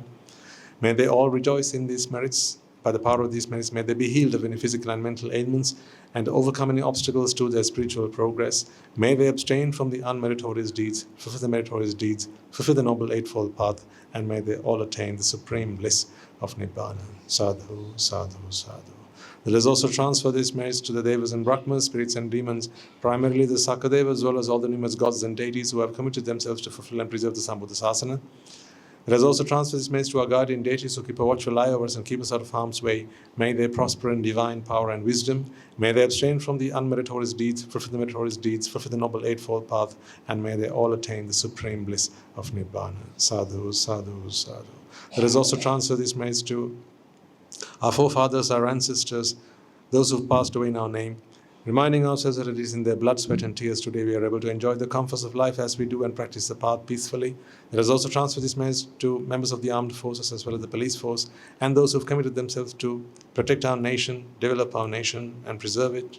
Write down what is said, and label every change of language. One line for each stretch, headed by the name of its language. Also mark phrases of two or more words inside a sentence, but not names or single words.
English: May they all rejoice in these merits. By the power of these merits, may they be healed of any physical and mental ailments and overcome any obstacles to their spiritual progress. May they abstain from the unmeritorious deeds, fulfill the meritorious deeds, fulfill the Noble Eightfold Path, and may they all attain the supreme bliss of Nibbāna.
Pali: Sadhu, sadhu, sadhu.
English: Let us also transfer these merits to the Devas and Brahmas, spirits and demons, primarily the Sakadevas, as well as all the numerous gods and deities who have committed themselves to fulfill and preserve the
Pali: Sambuddha Sasana.
English: Let us also transfer this message to our guardian deities who keep a watchful eye over us and keep us out of harm's way. May they prosper in divine power and wisdom. May they abstain from the unmeritorious deeds, fulfill the meritorious deeds, fulfill the Noble Eightfold Path, and may they all attain the supreme bliss of Nibbāna.
Pali: Sadhu, sadhu, sadhu.
English: Let us also transfer this message to our forefathers, our ancestors, those who have passed away in our name, reminding ourselves that it is in their blood, sweat and tears today we are able to enjoy the comforts of life as we do and practice the path peacefully. Let us also transfer this message to members of the armed forces as well as the police force and those who have committed themselves to protect our nation, develop our nation and preserve it.